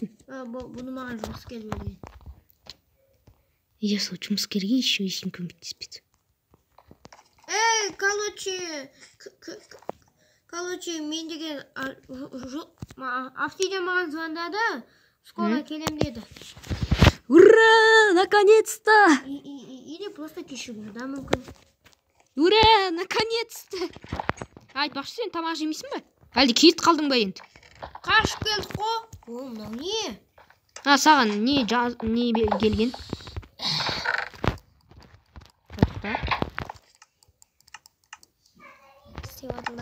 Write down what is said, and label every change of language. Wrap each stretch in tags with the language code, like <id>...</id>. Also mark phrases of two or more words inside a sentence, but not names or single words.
<kk>Бұны маған жұмыскер берген. Сол жұмыскерге еще ешкім көмектеспеді. Короче, мен деген Обсидиан маған звондады. Скоро келем деді.</kk> <ru>Ура, наконец-то! Или просто кешігу, да, мүмкін. Ура, наконец-то!</ru> <kk>Айтпақшы, сен тамақ жемейсің бе? Әлде кетіп қалдың ба енді? Қашып келдік қой. Мынау не? Саған не келген? Істеп атылды.</kk>